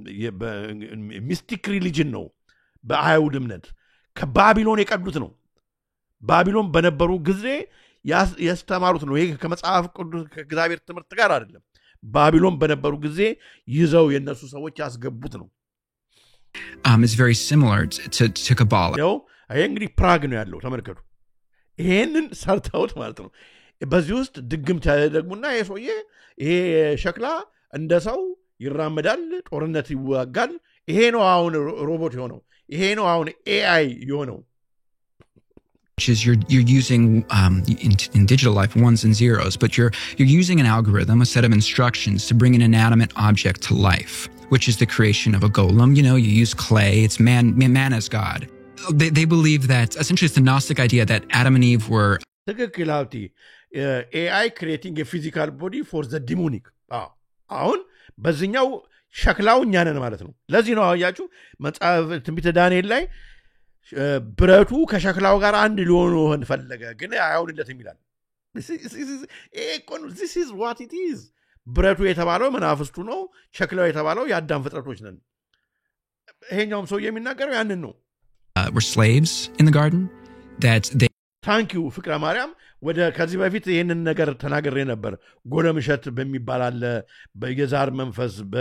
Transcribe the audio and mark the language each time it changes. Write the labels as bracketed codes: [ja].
[am] በሚስቲክ ሪሊጅን ነው በአይሁድ እምነት ከባቢሎን የቀዱት ነው ባቢሎን በነበሩ ጊዜ ያስተማሩት ነው ይሄ ከመጽሐፍ ቅዱስ ከእግዚአብሔር ትምህርት ጋር አይደለም ባቢሎን በነበሩ ጊዜ ይዘው የነሱ ሰዎች ያስገቡት ነው [en] is very similar to Kabbalah [am] ያው ይሄ እንግዲህ ፕራግ ነው ያለው ተመልከቱ ይሄንን ሰርተውት ማለት ነው በዚህ ውስጥ ድግምት ያደርጉና የሰውዬ ይሄ ሸክላ እንደ ሰው ይራመዳል ጦርነት ይዋጋል ይሄ ነው አሁን ሮቦት የሆነው ይሄ ነው አሁን AI የሆነው [en] which is you're using in digital life ones and zeros but you're using an algorithm a set of instructions to bring an inanimate object to life which is the creation of a golem you know you use clay it's man as God they believe that essentially it's the Gnostic idea that Adam and Eve were [am] ትክክላውቲ AI [en] creating a physical body for the demonic [am] አሁን በዚህኛው ሸክላው እኛ ነን ማለት ነው ለዚህ ነው አያችሁ መጽሐፍ ትንቢተ ዳንኤል ላይ ብረቱ ከሸክላው ጋር አንድ ሊሆኑ ፈለገ ግን አይሆንለትም ይላል [en] this is what it is [am] ብረቱ የተባለው መናፍስቱ ነው ሸክላው የተባለው የአዳም ፍጥረቶች ነን ይሄኛውም ሰው የሚናገረው ያንን ነው [en] were slaves in the garden that they thank you [am] ፍቅረ ማርያም ወደ ከዚህ በፊት ይሄንን ነገር ተናግሬ ነበር ጎለምሸት በሚባል አለ በየዛር መንፈስ